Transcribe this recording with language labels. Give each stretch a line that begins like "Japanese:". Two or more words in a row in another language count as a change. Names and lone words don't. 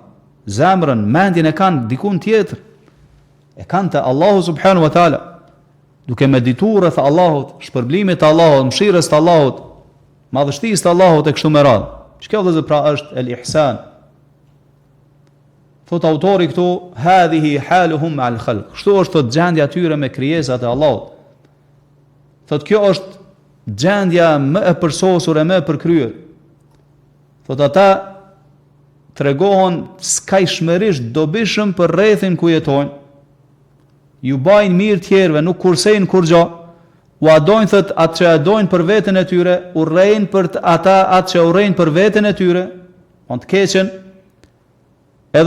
Albanian: Zemrën, mendjen e kanë dikun tjetër. E kanë te Allahu
Arabic: سبحانه وتعالى.
Albanian: Duke medituar rreth Allahut, shpërblimit të Allahut, mëshirës të Allahut, madhështisë të Allahut e kështu me radhë. Çka vëllezër pra është
Arabic: الإحسان.
Albanian: Thot autori këtu,
Arabic: هذه حالهم مع الخلق.
Albanian: Kështu është thot gjendja tyre me krijesat e Allahut. Thot kjo është gjendja më e përsosur e më e përkryer. Thot ata tregohen skajshmërisht dobishëm për rrethin ku jetojnë, ju bajnë mirë tjerëve, nuk kursejnë kur gjo, u adojnë thët atë që adojnë për veten e tyre, urrejnë për ata atë që urrejnë për veten e tyre, on të keqen, edhe